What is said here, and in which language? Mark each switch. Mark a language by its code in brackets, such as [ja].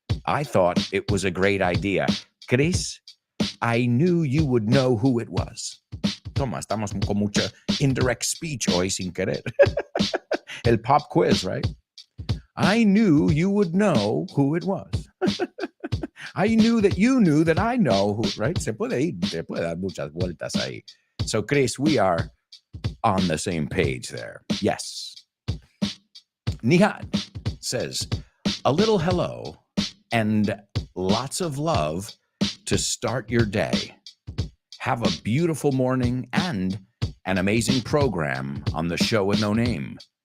[en] I thought it was a great idea. Chris, I knew you would know who it was. [es] Toma, estamos con mucha [en] indirect speech [es] hoy sin querer. [en] El pop quiz, right? I knew you would know who it was. I knew that you knew that I know who, right? [es] Se puede dar muchas vueltas ahí. [en] So, Chris, we are on the same page there. Yes. Nihad says, a little hello and lots of love to start your day. Have a beautiful morning and an amazing program on the show with no name.